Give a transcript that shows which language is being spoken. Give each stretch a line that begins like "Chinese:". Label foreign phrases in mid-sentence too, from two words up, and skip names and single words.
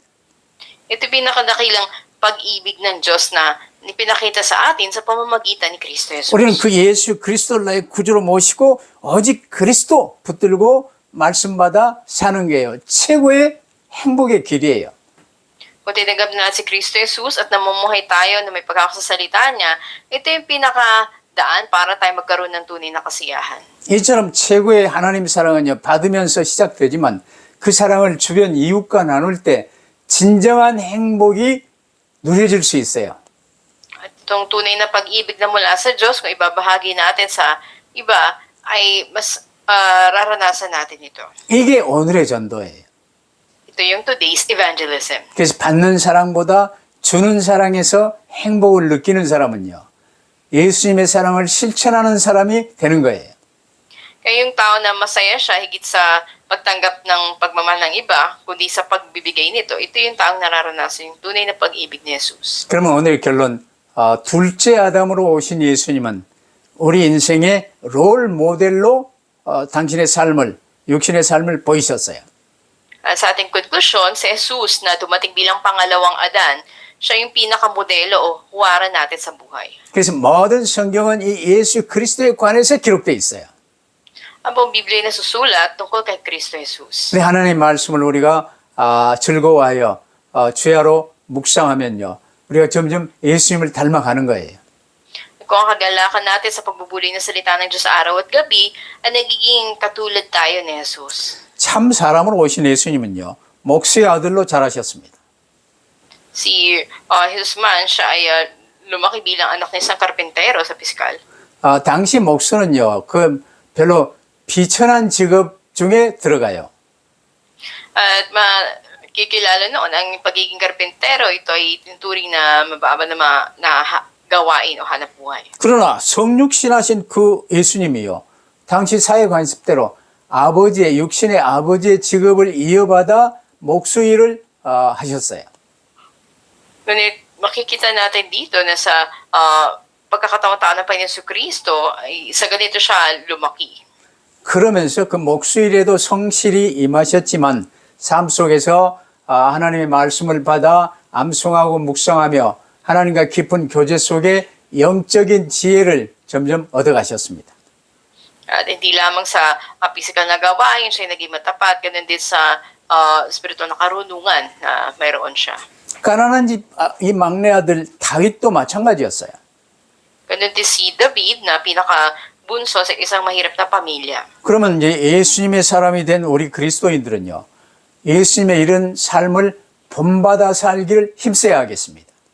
Filipino: Ito pinakadakilang pag-ibig ng Diyos na ipinakita sa atin sa pamamagitan ni Kristo Jesus.
Korean: 우리는 그 예수 그리스도를 나의 구주로 모시고 오직 그리스도 붙들고 말씀받아 사는 게요. 최고의 행복의 길이에요.
Filipino: Kung tinanggap na si Kristo Jesus at namumuhay tayo na may pagkakasalita niya, ito yung pinakadaan para tayo magkaroon ng tunay na kasiyahan.
Korean: 이처럼 최고의 하나님 사랑은요, 받으면서 시작되지만 그 사랑을 주변 이웃과 나눌 때 진정한 행복이 누려질 수 있어요.
Filipino: At itong tunay na pag-ibig na mula sa Diyos, kung ibabahagi natin sa iba, ay mas raranasan natin ito.
Korean: 이게 오늘의 전도예요.
Filipino: Ito yung
English: today's evangelism.
Korean: 그래서 받는 사랑보다 주는 사랑에서 행복을 느끼는 사람은요, 예수님의 사랑을 실천하는 사람이 되는 거예요.
Filipino: Kaya yung tao na masaya siya higit sa pagtanggap ng pagmamahal ng iba, kundi sa pagbibigay nito, ito yung taong nararanasan yung tunay na pag-ibig ni Jesus.
Korean: 그러면 오늘 결론, 둘째 아담으로 오신 예수님은 우리 인생의 롤 모델로 당신의 삶을, 육신의 삶을 보이셨어요.
Filipino: Sa ating konklusyon, si Jesus na dumating bilang pangalawang Adan, siya yung pinakamodelo o huwaran natin sa buhay.
Korean: 그래서 모든 성경은 이 예수 그리스도에 관해서 기록되어 있어요.
Filipino: Ang buong Biblia na susulat tungkol kay Kristo Jesus.
Korean: 근데 하나님의 말씀을 우리가 즐거워하여 주야로 묵상하면요, 우리가 점점 예수님을 닮아가는 거예요.
Filipino: Kung ang kagalakan natin sa pagbubuli ng salita ng Diyos araw at gabi, ay nagiging katulad tayo ni Jesus.
Korean: 참 사람으로 오신 예수님은요, 목수의 아들로 자라셨습니다.
Filipino: Si Jesus man, siya ay lumaki bilang anak ng isang karpentero sa piskal.
Korean: 당시 목수는요, 그 별로 비천한 직업 중에 들어가요.
Filipino: At makikilala noon, ang pagiging karpentero, ito ay tinuturing na mababa na gawain o hanap buhay.
Korean: 그러나 성육신하신 그 예수님이요, 당시 사회 관습대로 아버지의, 육신의 아버지의 직업을 이어받아 목수 일을 하셨어요.
Filipino: Ngunit makikita natin dito na sa pagkakataon-taon ng Panginoon Jesucristo, ay sa ganito siya lumaki.
Korean: 그러면서 그 목수 일에도 성실히 임하셨지만 삶 속에서 하나님의 말씀을 받아 암송하고 묵상하며 하나님과 깊은 교제 속에 영적인 지혜를 점점 얻어가셨습니다.
Filipino: At hindi lamang sa physical na gawain, siya naging matapat, ganun din sa spiritual na karunungan na mayroon siya.
Korean: 가난한 집 이 막내 아들 다윗도 마찬가지였어요.
Filipino: Ganun din si David na pinakabunso sa isang mahirap na pamilya.
Korean: 그러면 이제 예수님의 사람이 된 우리 그리스도인들은요, 예수님의 이런 삶을 본받아 살기를 힘써야 하겠습니다.